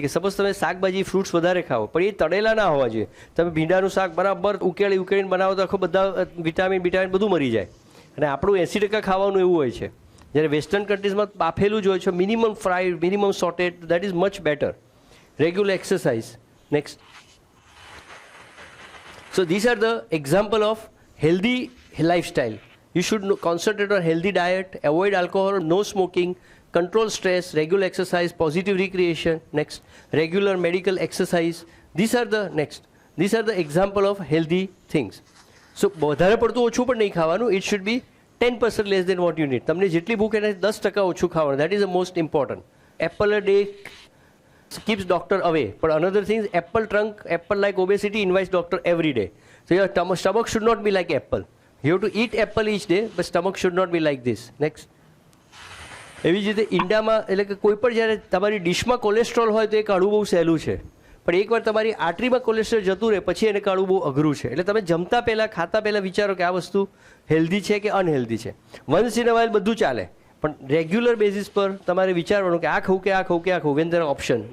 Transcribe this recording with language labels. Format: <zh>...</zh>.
<gu>કે સપોઝ તમે શાકભાજી ફ્રૂટ્સ વધારે ખાઓ પણ એ તળેલા ના હોવા જોઈએ. તમે ભીંડાનું શાક બરાબર ઉકેળીને બનાવો તો આખો બધા વિટામિન બધું મરી જાય. અને આપણું 80% ખાવાનું એવું હોય છે. જ્યારે વેસ્ટર્ન કન્ટ્રીઝમાં બાફેલું જ હોય છે, minimum fried, minimum sorted,</gu> <en>That is much better. Regular exercise. Next, so this are the example of healthy lifestyle. You should concentrate on healthy diet, avoid alcohol, no smoking, control stress, regular exercise, positive recreation. Next, regular medical exercise. These are the example of healthy things.</en> <gu>So વધારે પડતું ઓછું પણ નહીં ખાવાનું.</gu> <en>It should be 10% less than what you need.</en> <gu>તમને જેટલી ભૂખ એને 10% ઓછું ખાવાનું.</gu> <en>That is the most important. Apple a day keeps doctor away. But another thing is apple trunk, apple like obesity invites doctor every day. So your stomach should not be like apple. You have to eat apple each day, but stomach should not be like this. Next.</en> <gu>એવી જ રીતે ઈંડામાં એટલે કે કોઈ પણ જ્યારે તમારી ડિશમાં cholesterol હોય તો એ કાઢવું બહુ સહેલું છે, પણ એકવાર તમારી આર્ટરીમાં કોલેસ્ટ્રોલ જતું રહે પછી એને કાઢવું બહુ અઘરું છે. એટલે તમે જમતા પહેલાં ખાતા પહેલાં વિચારો કે આ વસ્તુ હેલ્ધી છે કે અનહેલ્ધી છે.</gu> <en>once in a while</en> <gu>બધું ચાલે, પણ રેગ્યુલર બેઝિસ પર તમારે વિચારવાનું કે આ ખાવું કે આ ખાવું કે આ ખાવું,</gu> <en>When there option.</en>